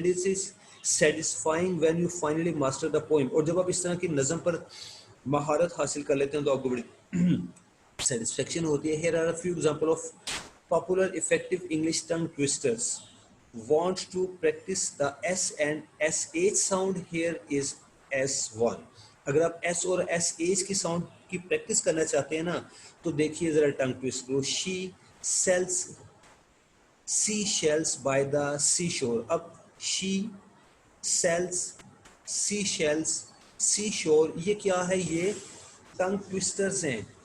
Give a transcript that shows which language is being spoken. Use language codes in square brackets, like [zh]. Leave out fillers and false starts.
[en] It is satisfying when you finally master the poem. [ur] اور جب آپ اس طرح کی نظم پر مہارت حاصل کر لیتے ہیں تو آپ کو بڑی سیٹسفیکشن ہوتی ہے. [en] Here are a few example of popular effective English tongue twisters. Want to practice the S and SH sound, here is S1. [ur] اگر آپ ایس اور ایس ایچ کی ساؤنڈ کی پریکٹس کرنا چاہتے ہیں نا, تو دیکھیے ذرا ٹنگ ٹوسٹ کو. [en] She sells sea shells by the sea shore. [ur] اب [en] she sells sea shells sea shore, [ur] یہ کیا ہے, یہ ٹنگ ٹوسٹرز ہیں.